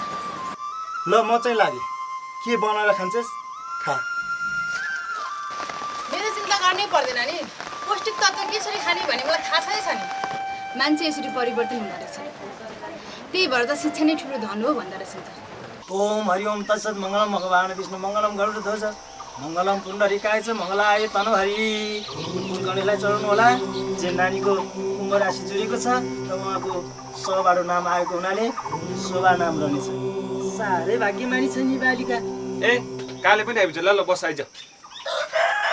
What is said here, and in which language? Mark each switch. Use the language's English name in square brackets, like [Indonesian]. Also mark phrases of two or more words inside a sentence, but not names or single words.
[Nepali] ल म चाहिँ लागेँ, के बनाएर खान्छस् खा। मेरो चिन्ता गर्नै पर्दैन नि। पौष्टिक तत्त्व कसरी खाने भने मलाई थाहा छ नि। मान्छे यसरी परिवर्तन हुँदो रहेछ, त्यही भएर त शिक्षा नै ठुलो धन हो भन्दो रहेछ त। [Sanskrit] ओम हरिओम तत्सत् मङ्गलम भगवान् विष्णु मङ्गलम गरुडध्वज मङ्गलम पुण्डरीकाय च मङ्गलाय तनहरि। [Nepali] फुल गणेशलाई चढाउनु होला। जे नानीको कुम्भ राशि जुरेको छ र उहाँको शोभाबाट नाम आएको हुनाले शोभा नाम रहनेछ। साह्रै भाग्यमानी छ नि बालिका। ए काले पनि आइपुग्छ। ल बस आइज।